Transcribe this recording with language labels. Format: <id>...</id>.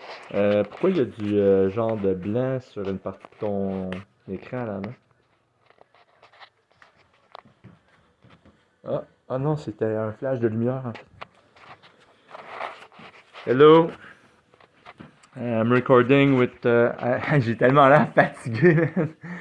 <fr>Pourquoi il y a du genre de blanc sur une partie de ton écran là, non? Ah non, c'était un flash de lumière en fait.</fr> <en>Hello, I'm recording with.</en> <fr>J'ai tellement l'air fatigué, man.</fr>